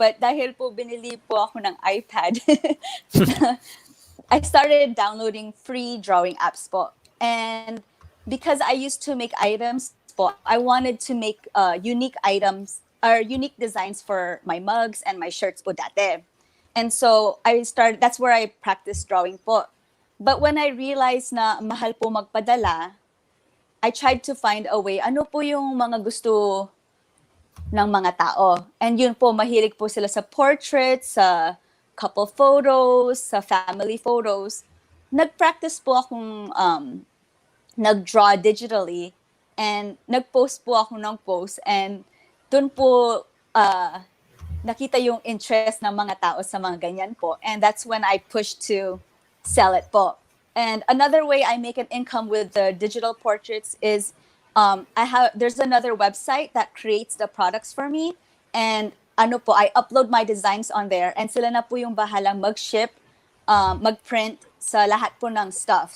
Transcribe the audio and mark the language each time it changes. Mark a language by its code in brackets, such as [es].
[en] But [tl] dahil po binili po ako ng iPad, [en] I started downloading free drawing apps po. And because I used to make items po, I wanted to make unique items or unique designs for my mugs and my shirts po dati. And so that's where I practiced drawing po. But when I realized [tl] na mahal po magpadala, [en] I tried to find a way, [tl] ano po yung mga gusto ng mga tao. And yun po, mahilig po sila sa portraits, sa couple photos, sa family photos. Nag-practice po akong nag-draw digitally and nag-post po ako ng post and dun po nakita yung interest ng mga tao sa mga ganyan po. [en] And that's when I pushed to sell it po. And another way I make an income with the digital portraits is there's another website that creates the products for me. And I upload my designs on there and [tl] sila na po yung bahalang mag-ship, mag-print sa lahat po ng stuff.